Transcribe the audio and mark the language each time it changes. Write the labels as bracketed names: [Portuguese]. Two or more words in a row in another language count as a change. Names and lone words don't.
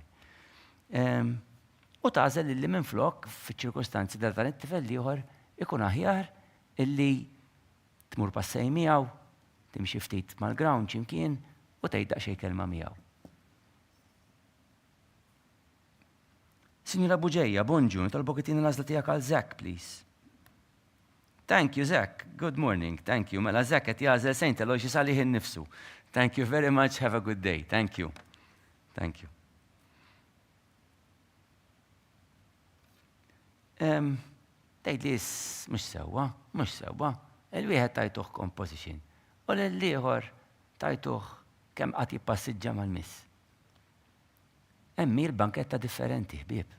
[Maltese] U tażel illi minn flok fiċ-ċirkostanzi dan it-tifel ieħor ikun aħjar illi tmur passej miegħu, timxi ftit mal-ground x'imkien u tgħid daqsxejn kelma miegħu. Sinjura Buġejja, Bonġu, nitolbok itina l-għażla tiegħek għal Zach, please. [English] Thank you, Zach. Good morning. Thank you. [Maltese] Mela Zach qed jażel Saint Aloysius għalih innifsu. [English] Thank you very much. Have a good day. Thank you. Thank you. [Maltese] Tgħid li mhux sewwa. Il-wieħed tajtuh composition. U l-ieħor tajtuh kemm qatt jippassiġġa mal-miss. Hemm banketta differenti, ħbieb.